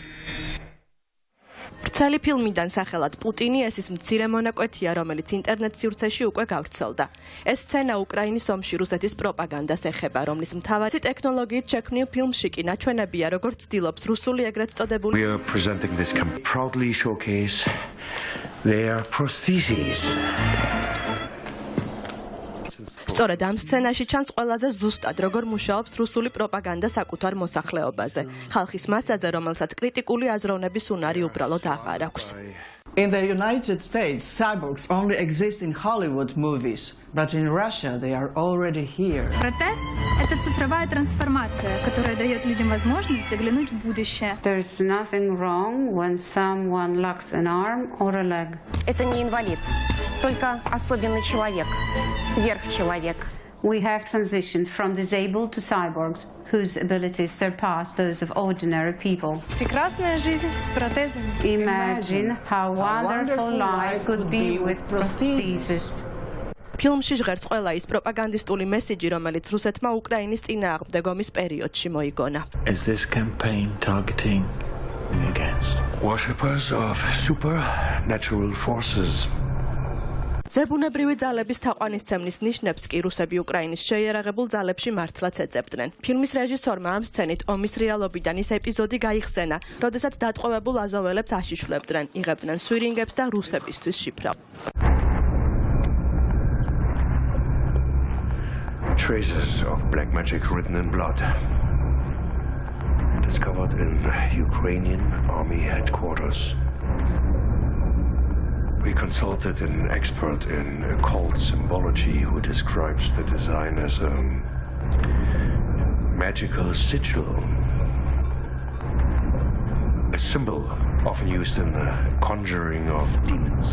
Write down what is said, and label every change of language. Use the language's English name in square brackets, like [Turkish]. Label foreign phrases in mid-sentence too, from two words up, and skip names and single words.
[Georgian] ვრცელი ფილმიდან სახელად პუტინი ეს ის მცირე მონაკვეთია, რომელიც ინტერნეტ სივრცეში უკვე გავრცელდა. ეს სცენა უკრაინის ომში რუსეთის პროპაგანდას ეხება, რომლის მთავარი ტექნოლოგიით შექმნილ ფილმში კი ნაჩვენებია, როგორც ცდილობს რუსული ეგრეთ წოდებული [English] We are presenting this proudly showcase their prostheses. [Georgian] სწორედ ამ სცენაში ჩანს ყველაზე ზუსტად, როგორ მუშაობს რუსული პროპაგანდა საკუთარ მოსახლეობაზე. ხალხის მასაზე, რომელსაც კრიტიკული აზროვნების უნარი უბრალოდ აღარ აქვს. [English] In the United States, cyborgs only exist in Hollywood movies, but in Russia they are already here. [Russian] Протез – это цифровая трансформация, которая дает людям возможность заглянуть в будущее. [English] There is nothing wrong when someone lacks an arm or a leg. [Russian] Это не инвалид, только особенный человек, сверхчеловек. [English] We have transitioned from disabled to cyborgs, whose abilities surpass those of ordinary people. [Russian] Прекрасная жизнь с протезами. [English] Imagine how wonderful life could be with prostheses. [Georgian] ფილმში ჟღერს ყველა ის პროპაგანდისტული მესიჯი, რომელიც რუსეთმა უკრაინის წინააღმდეგ ომის პერიოდში მოიგონა. [English] Is this campaign targeting against Worshippers of supernatural forces. [Georgian] ზებუნებრივი ძალების თაყვანისცემლის ნიშნებს კი რუსები უკრაინის შეიარაღებულ ძალებში მართლაც ეძებდნენ. ფილმის რეჟისორმა ამ სცენით ომის რეალობიდან ის ეპიზოდი გაიხსენა, როდესაც დატყვევებულ აზოველებს აშიშვლებდნენ, იღებდნენ სვირინგებს და რუსებისთვის შიფრავდნენ. [English] Traces of black magic written in blood. Discovered in Ukrainian army headquarters. We consulted an expert in occult symbology who describes the design as a magical sigil, a symbol often used in the conjuring of demons.